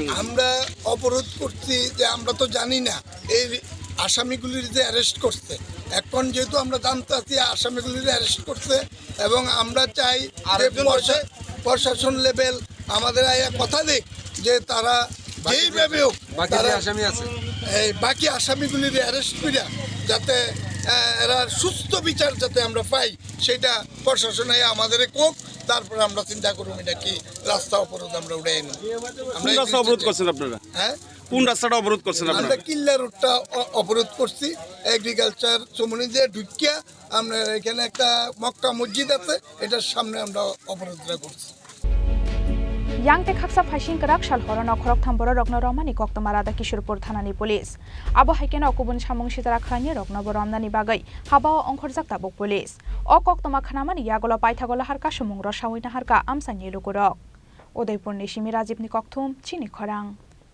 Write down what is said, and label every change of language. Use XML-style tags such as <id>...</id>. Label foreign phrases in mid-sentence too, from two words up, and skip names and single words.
<bn>আমরা অবরোধ করছি যে আমরা তো জানি না এই আসামিগুলির যে অ্যারেস্ট করছে, এখন যেহেতু আমরা জানতে পারছি আসামিগুলির অ্যারেস্ট করছে, এবং আমরা চাই যে প্রশাসন লেভেল আমাদের কথা দিক যে তারা যেইভাবে হোক বাকি আসামিগুলির অ্যারেস্ট করে যাতে এরা সুস্থ বিচার যাতে আমরা পাই, সেটা প্রশাসনে আমাদের কোক, তারপরে আমরা চিন্তা করব এটা কি রাস্তা অবরোধ আমরা উঠাই নেব। আমরা রাস্তা অবরোধ করছেন আপনারা? হ্যাঁ, কোন রাস্তাটা অবরোধ করছেন আপনারা? আমরা কিল্লা রোডটা অবরোধ করছি, এগ্রিকালচার চমনি দিয়ে ঢুকিয়া আমরা এখানে একটা মক্কা মসজিদ আছে, এটার সামনে আমরা অবরোধটা করছি।</bn> <trp>yang te khaksa phasing karak shal horona khorok thamboro rokno Romnani koktoma Radakishurpur thanani police abo haikena okubun Sanmung sitara khlani rokno Romnani bagai habao ongkhorjak tabuk police o koktoma khanamani yagola paithagola harka sumung ro sawina harka Amchaini Lukurok Udaipur ni Simi Rajib ni kokthum Chini Khorang।</trp>